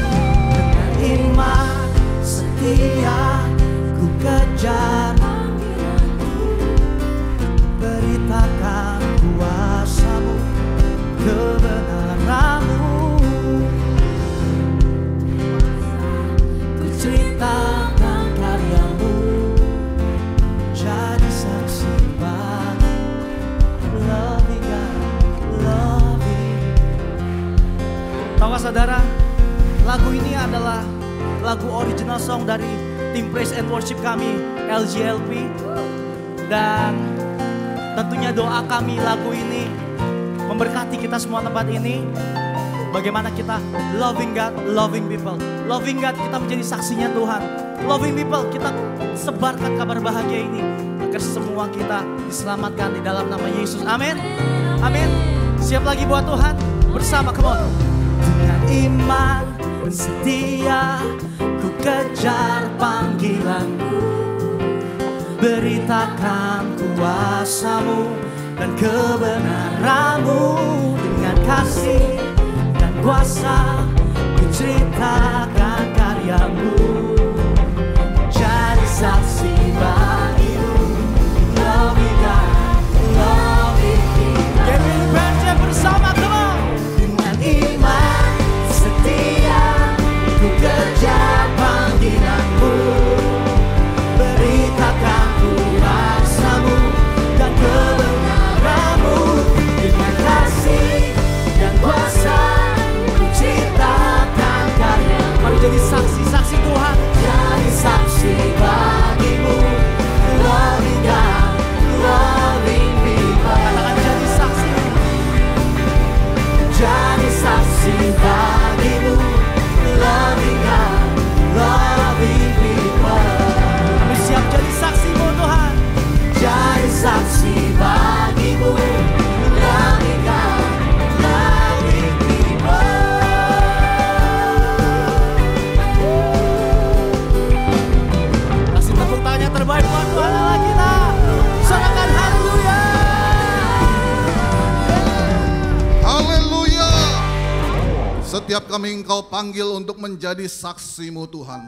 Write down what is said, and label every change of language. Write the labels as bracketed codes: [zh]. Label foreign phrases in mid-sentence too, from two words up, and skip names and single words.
[id] Dengan iman setia ku kejar panggilanku, beritakan kuasa-Mu, kebenaran-Mu. Ku ceritakan karya-Mu, jadi saksi bagi. [en] Loving God, loving. [id] Tahukah saudara, lagu ini adalah lagu [en] original song [id] dari tim Praise and Worship kami, LGLP. Dan tentunya doa kami lagu ini memberkati kita semua tempat ini. Bagaimana kita [en] loving God, loving people. Loving God, [id] kita menjadi saksinya Tuhan. [en] Loving people, [id] kita sebarkan kabar bahagia ini agar semua kita diselamatkan di dalam nama Yesus. Amin. Amin. Siap lagi buat Tuhan? Bersama, [en] come on. [id] Dengan iman setia ku kejar panggilanmu, beritakan kuasa-Mu dan kebenaran-Mu. Dengan kasih dan kuasa ku ceritakan karya-Mu, jadi saksi bagi-Mu. [en] Loving God, loving people. [id] Kami berjaya bersama, [en] come on. [id] Dengan iman setia ku kejar panggilan-Mu, beritakan kuasa-Mu dan kebenaran-Mu. Dengan kasih dan kuasa ku ceritakan karya-Mu. Mari jadi saksi-saksi Tuhan, jadi saksi bagi-Mu. [en] Loving God, loving people. [id] Katakan jadi saksi, jadi saksi bagi-Mu. [en] Loving God, loving people. [id] Kami siap jadi saksi-Mu Tuhan, jadi saksi bagi-Mu. [en] Loving God, loving people. [id] Kasih tepuk tangannya terbaik buat Tuhan Allah kita. Sorakan haleluya. Haleluya. Setiap kami Engkau panggil untuk menjadi saksi-Mu Tuhan.